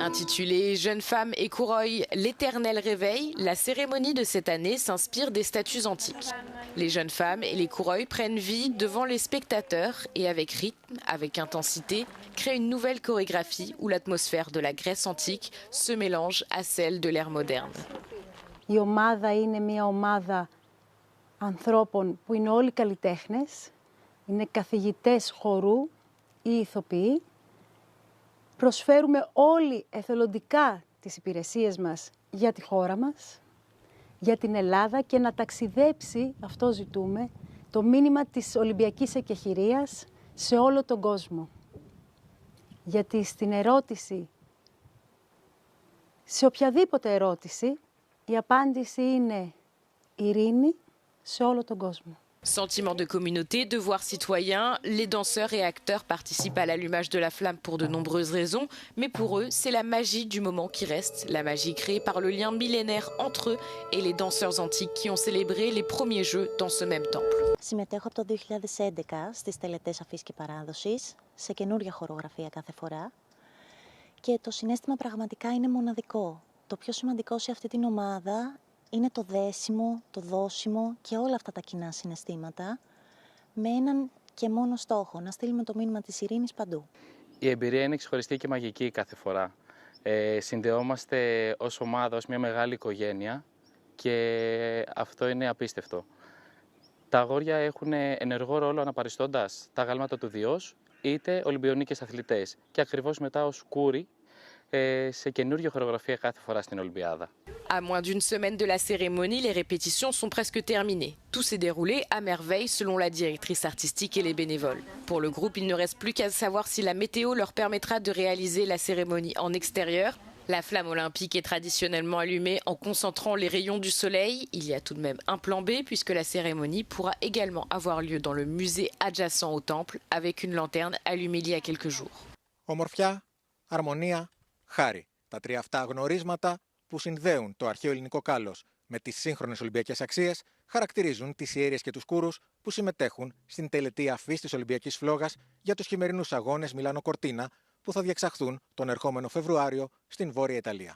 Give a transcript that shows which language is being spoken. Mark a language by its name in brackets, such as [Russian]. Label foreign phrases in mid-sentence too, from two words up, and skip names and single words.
[French] Intitulée « Jeunes femmes et coureuils, l'éternel réveil », la cérémonie de cette année s'inspire des statues antiques. Les jeunes femmes et les coureuils prennent vie devant les spectateurs et avec rythme, avec intensité, créent une nouvelle chorégraphie où l'atmosphère de la Grèce antique se mélange à celle de l'ère moderne. [Greek] Η ομάδα είναι μια ομάδα ανθρώπων που είναι όλοι καλλιτέχνες, είναι καθηγητές χορού ή ηθοποιοί. Προσφέρουμε όλοι εθελοντικά τις υπηρεσίες μας για τη χώρα μας, για την Ελλάδα και να ταξιδέψει, αυτό ζητούμε, το μήνυμα της Ολυμπιακής εκεχηρίας σε όλο τον κόσμο. Γιατί στην ερώτηση, σε οποιαδήποτε ερώτηση, η απάντηση είναι ειρήνη σε όλο τον κόσμο. [French] Sentiment de communauté, devoir citoyen, les danseurs et acteurs participent à l'allumage de la flamme pour de nombreuses raisons, mais pour eux, c'est la magie du moment qui reste, la magie créée par le lien millénaire entre eux et les danseurs antiques qui ont célébré les premiers jeux dans ce même temple. [Greek] Συμμετέχω από το 2011 στις τελετές αφής και παράδοσης, σε καινούργια χορογραφία κάθε φορά και το συναίσθημα πραγματικά είναι μοναδικό. Το πιο σημαντικό σε αυτή την ομάδα είναι το δέσιμο, το δώσιμο και όλα αυτά τα κοινά συναισθήματα με έναν και μόνο στόχο, να στείλουμε το μήνυμα της ειρήνης παντού. Η εμπειρία είναι ξεχωριστή και μαγική κάθε φορά. Συνδεόμαστε ως ομάδα, ως μια μεγάλη οικογένεια και αυτό είναι απίστευτο. Τα αγόρια έχουν ενεργό ρόλο αναπαριστώντας τα γάλματα του Διός, είτε Ολυμπιονίκες αθλητές και ακριβώς μετά ως κούρι σε καινούργια χορογραφία κάθε φορά στην Ολυμπιάδα. [French] À moins d'une semaine de la cérémonie, les répétitions sont presque terminées. Tout s'est déroulé à merveille selon la directrice artistique et les bénévoles. Pour le groupe, il ne reste plus qu'à savoir si la météo leur permettra de réaliser la cérémonie en extérieur. La flamme olympique est traditionnellement allumée en concentrant les rayons du soleil. Il y a tout de même un plan B puisque la cérémonie pourra également avoir lieu dans le musée adjacent au temple avec une lanterne allumée il y a quelques jours. [Greek] Ομορφιά, αρμονία, χάρη. Τα τρία αυτά γνωρίσματα που συνδέουν το αρχαίο ελληνικό κάλος με τις σύγχρονες Ολυμπιακές αξίες χαρακτηρίζουν τις ιέρειες και τους κούρους που συμμετέχουν στην τελετή αφής της Ολυμπιακής Φλόγας για τους χειμερινούς αγώνες Μιλάνο Κορτίνα που θα διεξαχθούν τον ερχόμενο Φεβρουάριο στην Βόρεια Ιταλία.